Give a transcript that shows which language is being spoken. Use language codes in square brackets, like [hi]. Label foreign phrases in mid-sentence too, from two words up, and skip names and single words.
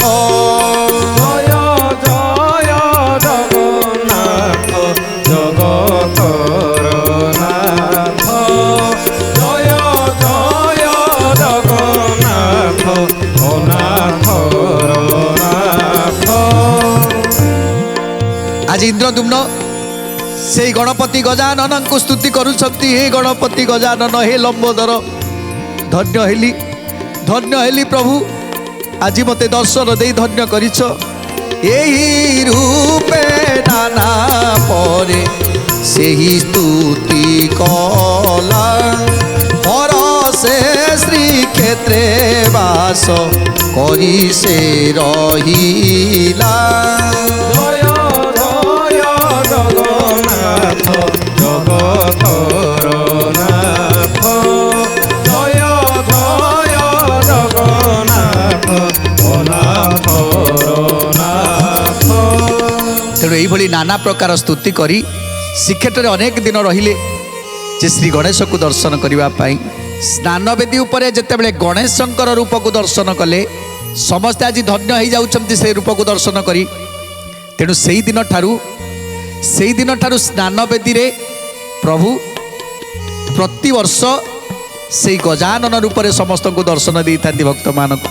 [or] ଜୟ ଜୟ ଜଗନ୍ନାଥ ଜଗତର ନାଥ ଜୟ ଜୟ ଜଗନ୍ନାଥ ଓ ନାଥର ନାଥ। ଆଜି ଇନ୍ଦ୍ରଦ୍ୟୁମ୍ନ ସେଇ ଗଣପତି ଗଜାନନଙ୍କୁ ସ୍ତୁତି କରୁଛନ୍ତି। ହେ ଗଣପତି ଗଜାନନ, ହେ ଲମ୍ବୋଦର, ଧନ୍ୟ ହେଲି ପ୍ରଭୁ, ଆଜି ମୋତେ ଦର୍ଶନ ଦେଇ ଧନ୍ୟ କରିଛ। ଏହି ରୂପେ ନାନା ପରେ ସେହି ସ୍ତୁତି କଲା ପର ସେ ଶ୍ରୀକ୍ଷେତ୍ରେ ବାସ କରି ସେ ରହିଲା। ଜୟ ଜୟ ଜଗନ୍ନାଥ ଜଗତର ନାଥ ଜୟ ଜୟ ଜଗନ୍ନାଥ ଓ ନାଥର ନାଥ। ତେଣୁ ଏଇଭଳି ନାନା ପ୍ରକାର ସ୍ତୁତି କରି ଶ୍ରୀକ୍ଷେତ୍ରରେ ଅନେକ ଦିନ ରହିଲେ ଯେ ଶ୍ରୀ ଗଣେଶକୁ ଦର୍ଶନ କରିବା ପାଇଁ। ସ୍ନାନବେଦୀ ଉପରେ ଯେତେବେଳେ ଗଣେଶଙ୍କର ରୂପକୁ ଦର୍ଶନ କଲେ ସମସ୍ତେ ଆଜି ଧନ୍ୟ ହେଇଯାଉଛନ୍ତି ସେ ରୂପକୁ ଦର୍ଶନ କରି। ତେଣୁ ସେଇଦିନଠାରୁ ସ୍ନାନବେଦୀରେ ପ୍ରଭୁ ପ୍ରତିବର୍ଷ ସେଇ ଗଜାନନ ରୂପରେ ସମସ୍ତଙ୍କୁ ଦର୍ଶନ ଦେଇଥାନ୍ତି ଭକ୍ତମାନଙ୍କୁ।